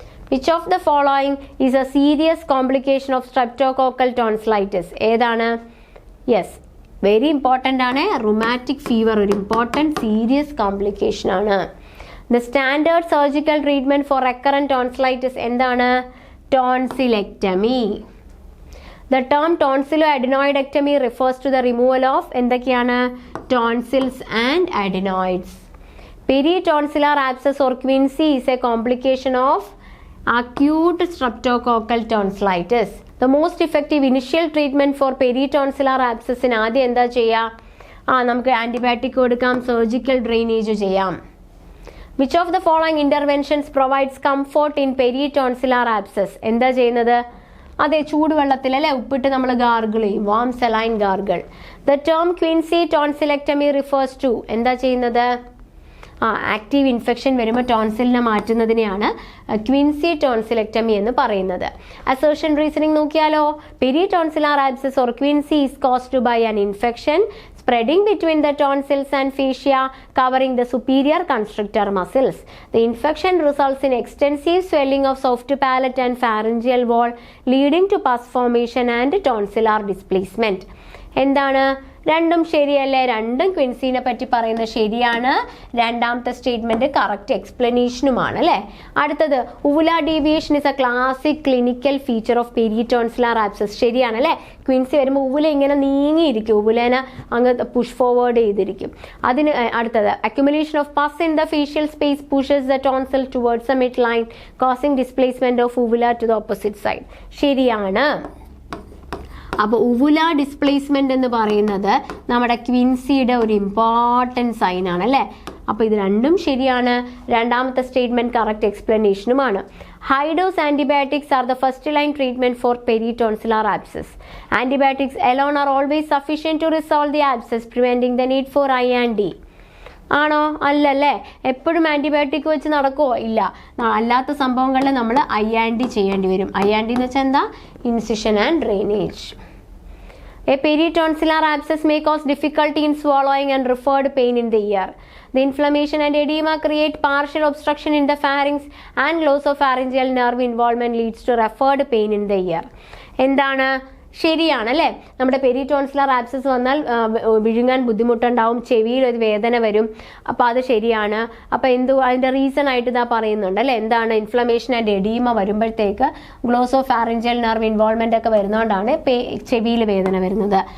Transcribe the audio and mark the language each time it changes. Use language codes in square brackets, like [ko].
[en] Which of the following is a serious complication of streptococcal tonsillitis? [ml] ഏതാണ്? [en] yes, very important [ml] ആണ്. Rheumatic fever ഒരു important serious complication ആണ്. [en] the standard surgical treatment for recurrent tonsillitis [ml] എന്താണ്? [en] Tonsillectomy. The term tonsilloadenoidectomy refers to the removal of [ml] എന്തൊക്കെയാണ്? [en] Tonsils and adenoids. Peritonsillar abscess or quinsy is a complication of acute streptococcal tonsillitis. The most effective initial treatment for peritonsillar abscess [ml] ആദ്യം എന്താ ചെയ്യുക? നമുക്ക് antibiotic കൊടുക്കാം, surgical drainage ചെയ്യാം. [en] Which of the following interventions provides comfort in peritonsillar abscess? [ml] എന്താ ചെയ്യുന്നത്? അതെ, ചൂടുവെള്ളത്തിൽ അല്ലെ ഉപ്പിട്ട് നമ്മൾ ഗാർഗിൾ ചെയ്യും, warm saline gargle. [en] The term Quinsy tonsillectomy refers to [ml] എന്താ ചെയ്യുന്നത്? ആക്റ്റീവ് ഇൻഫെക്ഷൻ വരുമ്പോൾ ടോൺസിലിനെ മാറ്റുന്നതിനെയാണ് ക്വിൻസി ടോൺസിലെക്ടമി എന്ന് പറയുന്നത്. അസേർഷൻ റീസണിംഗ് നോക്കിയാലോ? [en] Peritonsillar abscess or quinsy is caused by an infection spreading between the tonsils and fascia covering the superior constrictor muscles. The infection results in extensive swelling of soft palate and pharyngeal wall leading to pus formation and tonsillar displacement. [ml] എന്താണ്? രണ്ടും ശരിയല്ലേ? രണ്ടും ക്വിൻസിനെ പറ്റി പറയുന്നത് ശരിയാണ്. രണ്ടാമത്തെ statement correct എക്സ്പ്ലനേഷനുമാണ് അല്ലേ. അടുത്തത് [en] Uvula deviation is a classic clinical feature of peritonsillar abscess. [ml] ശരിയാണ് അല്ലേ. ക്വിൻസി വരുമ്പോൾ ഉവുല ഇങ്ങനെ നീങ്ങിയിരിക്കും, ഉവുലേനെ അങ്ങ് പുഷ് ഫോർവേഡ് ചെയ്തിരിക്കും. അതിന് അടുത്തത് [en] Accumulation of pus in the fascial space pushes the tonsil towards the midline causing displacement of uvula to the opposite side. [ml] ശരിയാണ്. അപ്പോൾ ഉവുല ഡിസ്പ്ലേസ്മെന്റ് എന്ന് പറയുന്നത് നമ്മുടെ ക്വിൻസിയുടെ ഒരു ഇമ്പോർട്ടൻറ്റ് സൈൻ ആണ് അല്ലേ. അപ്പോൾ ഇത് രണ്ടും ശരിയാണ്. രണ്ടാമത്തെ statement correct എക്സ്പ്ലനേഷനുമാണ്. [en] High dose antibiotics are the first line treatment for peritonsillar abscess. Antibiotics alone are always sufficient to resolve the abscess, preventing the need for I and D. [ml] ആണോ? അല്ലല്ലേ. എപ്പോഴും ആൻറ്റിബയോട്ടിക് വെച്ച് നടക്കുമോ? ഇല്ല. അല്ലാത്ത സംഭവങ്ങളിൽ നമ്മൾ IND ചെയ്യേണ്ടി വരും. IND എന്ന് വെച്ചാൽ എന്താ? [en] Incision and drainage. A peritonsillar abscess may cause difficulty in swallowing and referred pain in the ear. The inflammation and edema create partial obstruction in the pharynx and loss of pharyngeal nerve involvement leads to referred pain in the ear. [ml] എന്താണ്? ശരിയാണല്ലേ. നമ്മുടെ പെരിടോൺസിലർ abscess വന്നാൽ വിഴുങ്ങാൻ ബുദ്ധിമുട്ടുണ്ടാവും, ചെവിയിൽ ഒരു വേദന വരും. അപ്പോൾ അത് ശരിയാണ്. അപ്പോൾ അതിൻ്റെ റീസൺ ആയിട്ട് ഇതാ പറയുന്നുണ്ട് അല്ലേ. എന്താണ്? ഇൻഫ്ലമേഷൻ ആൻഡ് എഡീമ വരുമ്പോഴത്തേക്ക് ഗ്ലോസോ ഫാറിഞ്ചൽ നെർവ് ഇൻവോൾവ്മെൻ്റ് ഒക്കെ വരുന്നതുകൊണ്ടാണ് ചെവിയിൽ വേദന വരുന്നത്.